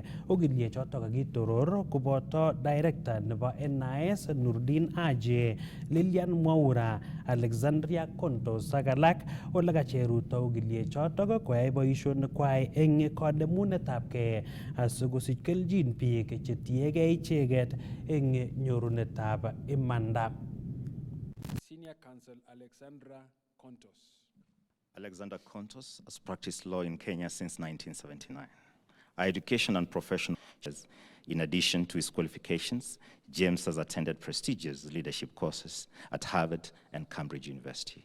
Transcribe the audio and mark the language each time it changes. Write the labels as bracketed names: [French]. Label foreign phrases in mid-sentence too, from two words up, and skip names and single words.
[Kalenjin] Ogiliek choto kakitoror koboto director nebo NIS Nurdin Haji, Lilian Mwaura, Alexandria Kontos ak alak ole kacheruto ogiliek chotok koyai boisionik kwai eng kanemunetabgei asikosich keljin biik chetiegei icheget eng nyorunetab imanda. [English] Senior Counsel Alexandra Kontos. Alexander Kontos has practiced law in Kenya since 1979. Our education and professional, in addition to his qualifications, James has attended prestigious leadership courses at Harvard and Cambridge University.